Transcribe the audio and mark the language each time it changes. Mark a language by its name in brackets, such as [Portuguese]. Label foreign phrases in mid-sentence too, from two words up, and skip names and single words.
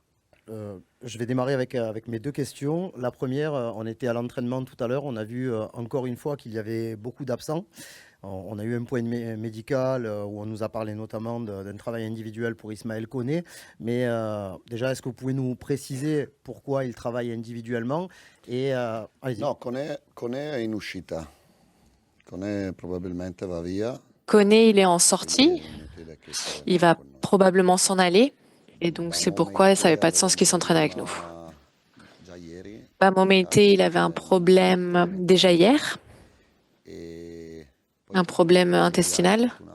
[French] Je vais démarrer avec mes 2 questions. La première, on était à l'entraînement tout à l'heure, on a vu encore une fois qu'il y avait beaucoup d'absents. On a eu un point médical où on nous a parlé notamment d'un travail individuel pour Ismaël Koné. Mais déjà, est-ce que vous pouvez nous préciser pourquoi il travaille individuellement et, allez-y. [Italian] No, Koné è in uscita. Koné probabilmente va via. [French] Koné, il est en sortie. Il va probablement s'en aller. Et donc, c'est pourquoi ça n'avait pas de sens qu'il s'entraîne avec nous. Momété, il avait un problème déjà hier, un problème intestinal.